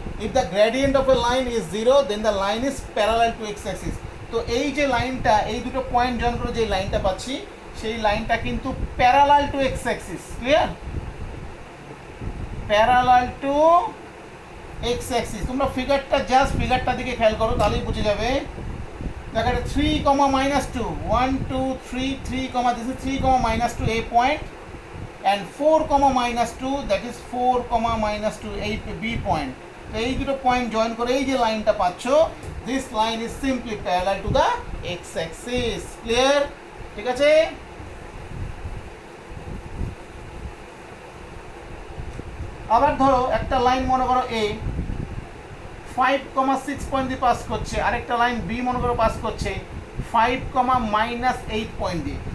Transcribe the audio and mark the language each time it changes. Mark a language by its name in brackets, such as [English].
[English] If the gradient of a line is 0, then the line is parallel to x axis. [Bangla] তো এই যে লাইনটা, এই দুটো পয়েন্ট জয়েন করে যে লাইনটা পাচ্ছি, সেই লাইনটা কিন্তু parallel to x Axis, clear? Parallel to x Axis. তোমরা ফিগারটা দিকে খেয়াল করো, তাহলেই বুঝে যাবে। দেখো এটা [English] 3,-2, 1 2 3 3, this is 3,-2 a point, and 4,-2, that is 4,-2 a b point। [Bangla] তো এই দুটো পয়েন্ট জয়েন করে এই যে লাইনটা পাচ্ছ, [English] this line is simply parallel to the x axis, clear? [Bangla] ঠিক আছে? আবার ধরো একটা লাইন মনে করো a 5,6 পয়েন্ট দিয়ে পাস করছে, আরেকটা লাইন বি মনে করো পাস করছে 5,-8 পয়েন্ট দিয়ে।